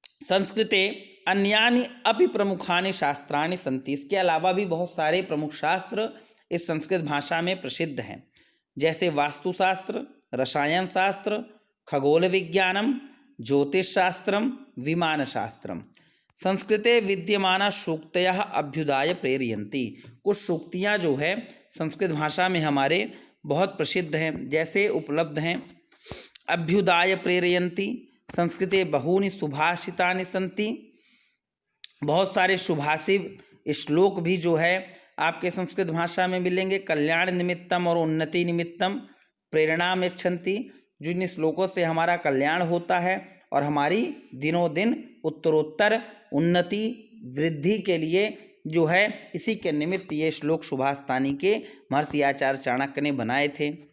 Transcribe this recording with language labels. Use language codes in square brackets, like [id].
[sa] संस्कृते अन्यानि अपि प्रमुखानि शास्त्राणि सन्ति। [hi] इसके अलावा भी बहुत सारे प्रमुख शास्त्र इस संस्कृत भाषा में प्रसिद्ध हैं, जैसे वास्तुशास्त्र, रसायन शास्त्र, खगोल विज्ञानम, ज्योतिष शास्त्रम, विमान शास्त्रम। [sa] संस्कृते विद्यमाना सूक्तयः अभ्युदाय प्रेरयन्ति। [hi] कुछ सूक्तियाँ जो है संस्कृत भाषा में हमारे बहुत प्रसिद्ध हैं, जैसे उपलब्ध हैं। [sa] अभ्युदाय प्रेरयन्ति, संस्कृते बहूनि सुभाषितानि सन्ति। [hi] बहुत सारे सुभाषित श्लोक भी जो है आपके संस्कृत भाषा में मिलेंगे। कल्याण निमित्तम और उन्नति निमित्तम प्रेरणा यच्छन्ति, जिन श्लोकों से हमारा कल्याण होता है और हमारी दिनों दिन उत्तरोत्तर उन्नति वृद्धि के लिए जो है इसी के निमित्त ये श्लोक सुभाषितानि के महर्षि आचार्य चाणक्य ने बनाए थे।